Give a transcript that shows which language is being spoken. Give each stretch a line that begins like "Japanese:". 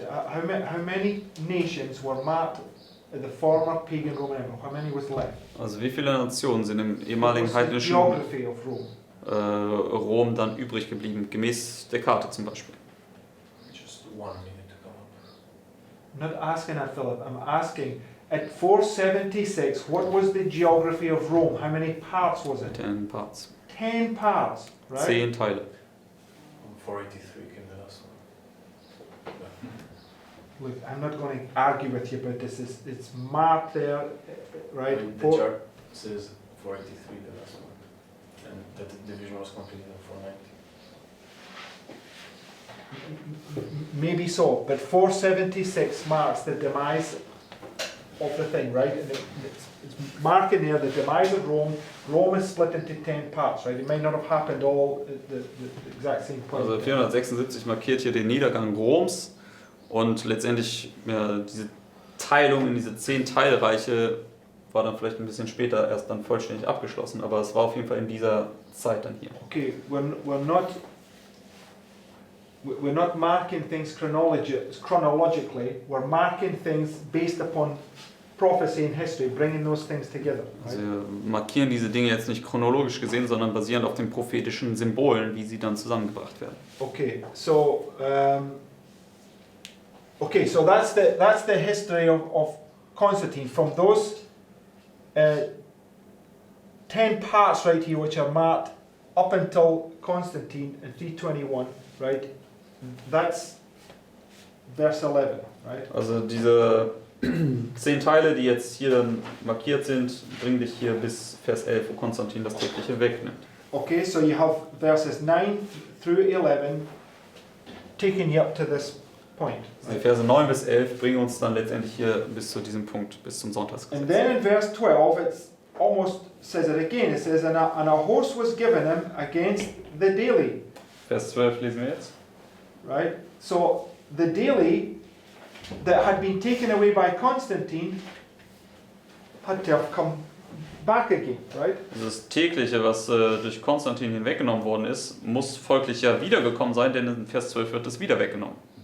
English: How many nations were marked at the former pagan Roman Empire? How many was left?
German: Also wie viele Nationen sind im
English: What
German: ehemaligen
English: was the
German: heidnischen
English: geography of Rome?
German: Rom dann übrig geblieben, gemäß der Karte zum Beispiel?
English: Just one needed to come up. I'm not asking that, Philip. I'm asking at 476, what was the geography of Rome? How many parts was it? 10 Parts. 10 parts, right?
German: 10 Teile.
English: 483 came the last one. Look, I'm not going to argue with you about this. It's marked there, right? The chart says 483 the last one. And that the division was completed in 490. Maybe so, but 476 marks the demise of the thing, right? And it's marking there the demise of Rome. Rome is split into 10 parts, right? It may not have happened all at the exact same point.
German: Also 476 markiert hier den Niedergang Roms und letztendlich ja, diese Teilung in diese 10 Teilreiche war dann vielleicht ein bisschen später erst dann vollständig abgeschlossen, aber es war auf jeden Fall in dieser Zeit dann hier.
English: Okay, we're not marking things chronologically. We're marking things based upon prophecy and history, bringing those things together.
German: Also
English: Right?
German: wir markieren diese Dinge jetzt nicht chronologisch gesehen, sondern basierend auf den prophetischen Symbolen, wie sie dann zusammengebracht werden.
English: Okay, so that's the history of Constantine. From those 10 parts right here, which are marked up until Constantine in 321, right? That's verse 11, right? Also diese 10 Teile, die jetzt hier dann markiert sind, bringen dich hier bis Vers 11, wo Konstantin das tägliche wegnimmt. Okay, so you have verses 9 through 11 taking you up to this point.
German: Also die Verse 9 bis 11 bringen uns dann letztendlich hier bis zu diesem Punkt, bis zum
English: And
German: Sonntagsgesetz.
English: then in verse 12, it's almost says it again. It says, and a horse was given him against the daily.
German: Vers 12 lesen wir jetzt.
English: Right? So the daily that had been taken away by Constantine had to have come back again, right?
German: Also das tägliche, was durch Konstantin hinweggenommen worden ist, muss folglich ja wiedergekommen sein, denn in Vers 12 wird es wieder weggenommen.